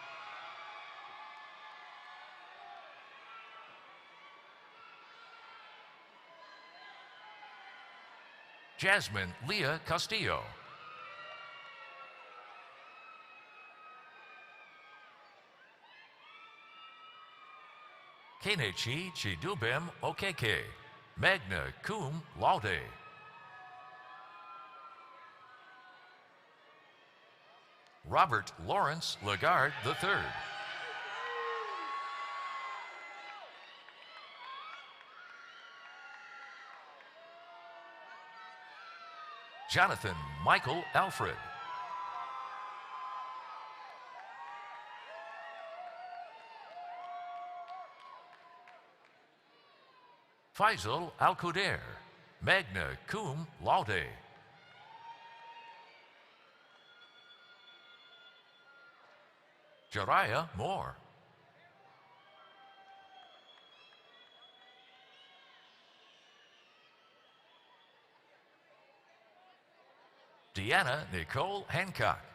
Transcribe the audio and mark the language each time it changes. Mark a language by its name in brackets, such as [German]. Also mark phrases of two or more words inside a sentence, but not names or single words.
[English] Jasmine Leah Castillo. Kenechi Chidubem Okeke, [Latin] magna cum laude. [English] Robert Lawrence Lagarde III. Jonathan Michael Alfred. Faisal Al-Qudair, [Latin] magna cum laude. [English] Jariah Moore. Deanna Nicole Hancock.